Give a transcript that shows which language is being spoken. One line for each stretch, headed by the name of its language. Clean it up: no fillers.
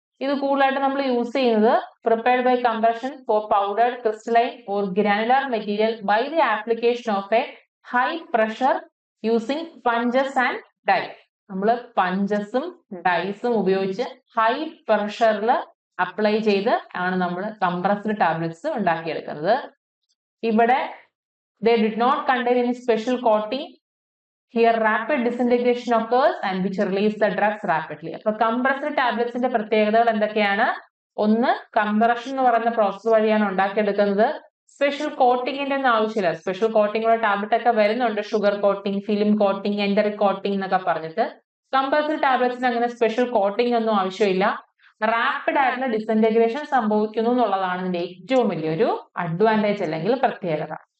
Malayalam: ഇത് കൂടുതലായിട്ട് നമ്മൾ യൂസ് ചെയ്യുന്നത്
English: Prepared by compression for powdered crystalline or granular material by the application of a high pressure using punches and die.
Malayalam: നമ്മൾ പഞ്ചസും ഡൈസും ഉപയോഗിച്ച് high പ്രഷറിൽ apply ചെയ്ത് ആണ് നമ്മൾ കംപ്രസ്ഡ് ടാബ്ലറ്റ്സ് ഉണ്ടാക്കിയെടുക്കുന്നത്.
English: ഇവിടെ they did not contain any special coating. Here rapid disintegration occurs and which release the drugs rapidly.
Malayalam: അപ്പൊ compressed ടാബ്ലറ്റ്സിന്റെ പ്രത്യേകതകൾ എന്തൊക്കെയാണ്? ഒന്ന്, കംപ്രഷൻ എന്ന് പറയുന്ന പ്രോസസ് വഴിയാണ് ഉണ്ടാക്കിയെടുക്കുന്നത്. സ്പെഷ്യൽ കോട്ടിങ്ങിന്റെ ഒന്നും ആവശ്യമില്ല. സ്പെഷ്യൽ കോട്ടിങ്ങുള്ള ടാബ്ലറ്റ് ഒക്കെ വരുന്നുണ്ട്. Sugar coating, film coating, enteric coating എന്നൊക്കെ പറഞ്ഞിട്ട്. കമ്പൽസറി ടാബ്ലറ്റ്സിന് അങ്ങനെ സ്പെഷ്യൽ കോട്ടിംഗ് ഒന്നും ആവശ്യമില്ല. റാപ്പിഡ് ആയിട്ടുള്ള ഡിസഇന്റഗ്രേഷൻ സംഭവിക്കുന്നു എന്നുള്ളതാണ് ഇതിന്റെ ഏറ്റവും വലിയൊരു അഡ്വാൻറ്റേജ് അല്ലെങ്കിൽ പ്രത്യേകത.